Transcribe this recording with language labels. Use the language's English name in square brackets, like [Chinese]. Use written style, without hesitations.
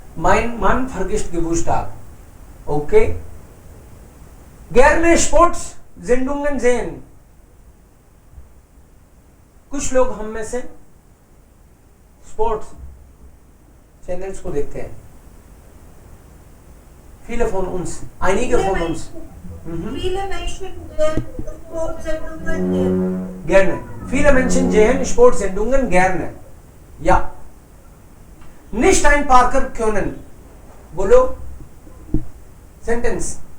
[German] Mein Mann vergisst Geburtstag. Okay. Gerne Sportsendungen sehen. [Hindi] कुछ लोग हम में से स्पोर्ट्स चैनल्स को देखते हैं। [German] Viele von uns, einige von uns. Viele Menschen Sportsendungen Gerne. Viele Menschen sehen Sportsendungen gerne. Ja. Nicht einparken können. [Hindi] बोलो sentence.